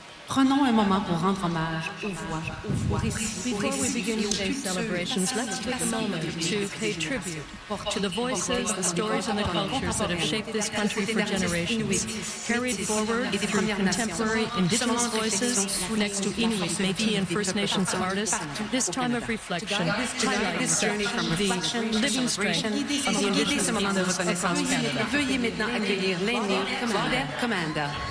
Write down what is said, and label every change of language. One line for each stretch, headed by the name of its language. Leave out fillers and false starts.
French: Prenons un moment pour rendre hommage aux voix, aux voix.
English: Before we begin today's celebrations, let's take a moment to pay tribute to the voices, the stories, and the cultures that have shaped this country for generations, carried forward through contemporary Indigenous voices next to Inuit, Métis, and First Nations artists. This time of reflection highlights the living strength of the Indigenous peoples across Canada.
French: Veuillez maintenant accueillir l'aîné, Claudette Commanda.